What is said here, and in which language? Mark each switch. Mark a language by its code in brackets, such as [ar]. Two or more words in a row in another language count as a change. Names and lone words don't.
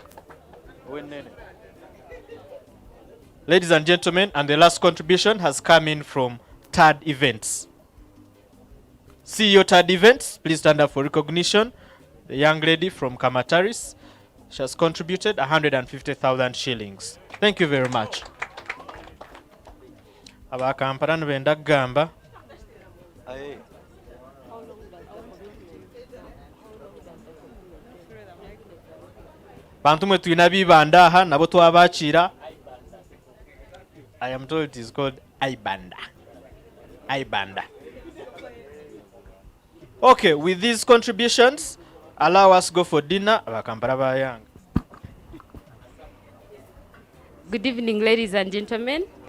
[en] Ladies and gentlemen, and the last contribution has come in from TAD Events. CEO TAD Events, please stand up for recognition. The young lady from Kamataris, she has contributed 150,000 shillings. Thank you very much. [nyn] Abakampara nibenda kugamba. Bantu mwe tuyina bibanda aha nabo twabakira. [en] I am told it is called Ibanda. Ibanda. Okay, with these contributions, allow us go for dinner. Good evening, ladies and gentlemen.